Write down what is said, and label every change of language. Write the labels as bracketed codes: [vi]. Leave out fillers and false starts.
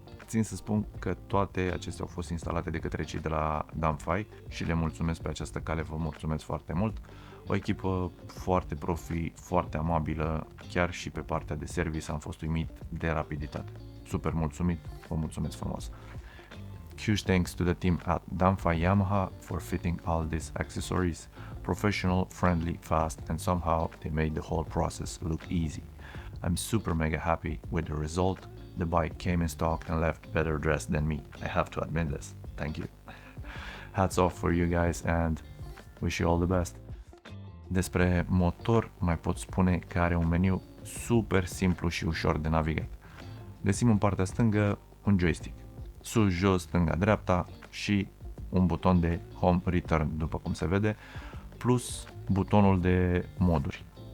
[ro] Țin să spun că toate acestea au fost instalate de către cei de la Danfai și le mulțumesc pe această cale, vă mulțumesc foarte mult. O echipă foarte profi, foarte amabilă, chiar și pe partea de service am fost uimit de rapiditate. Super mulțumit, vă mulțumesc frumos. [en] Huge thanks to the team at Danfai Yamaha for fitting all these accessories. Professional, friendly, fast, and somehow they made the whole process look easy. I'm super mega happy with the result. The bike came in stock and left better dressed than me. I have to admit this. Thank you. Hats off for you guys and wish you all the best. [ro] Despre motor mai pot spune că are un meniu super simplu și ușor de navigat. Găsim în partea stângă un joystick, sus, jos, stânga, dreapta și un buton de home return, după cum se vede, plus butonul de moduri.